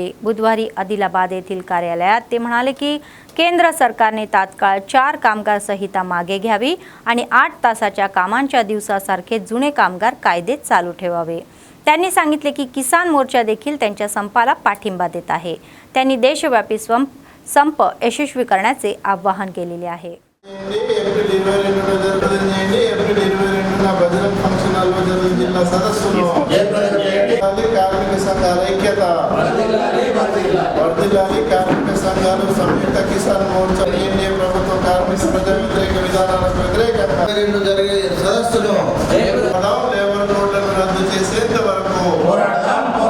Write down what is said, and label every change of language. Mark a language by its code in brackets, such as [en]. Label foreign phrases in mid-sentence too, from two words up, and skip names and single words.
[mr] बुधवारी आदिलाबाद येथील कार्यालयात ते म्हणाले की केंद्र सरकारने तात्काळ 4 कामगार संहिता मागे घ्यावी आणि 8 तासाच्या कामांच्या दिवसासारखे जुने कामगार कायदे चालू ठेवावे. त्यांनी सांगितले की किसान मोर्चा देखील त्यांच्या संपाला पाठिंबा देत आहे. त्यांनी देशव्यापी संप यशस्वी करण्याचे आवाहन केलेले आहे. [te] జిల్లా సదస్సులో కార్మిక సంఘాల ఐక్యత వర్ధిల్లాలి. కార్మిక సంఘాలు సంయుక్త కిసాన్ మోర్చా ఎన్డీఏ ప్రభుత్వ కార్మిక ప్రజా వ్యతిరేక విధానాలకు వ్యతిరేకంగా జరిగే సదస్సులో [en] labour codes [te] రద్దు చేసేంత వరకు పోరాడదాం.